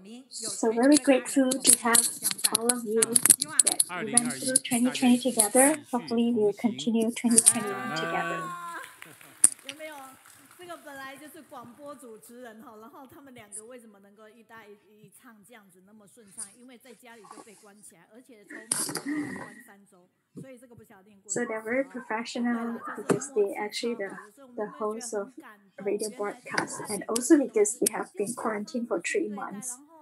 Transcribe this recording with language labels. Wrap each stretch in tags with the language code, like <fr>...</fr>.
<en>So very grateful to have all of you that we went through 2020 together. Hopefully we'll continue 2021 together.</en> <zh>有没有？这个本来就是广播主持人哈，然后他们两个为什么能够一搭一唱这样子那么顺畅？因为在家里就被关起来，而且从美国关3周，所以这个不晓得练过。</zh> <en>So they're very professional because they actually the host of radio broadcast, and also because they have been quarantined for 3 months.</en>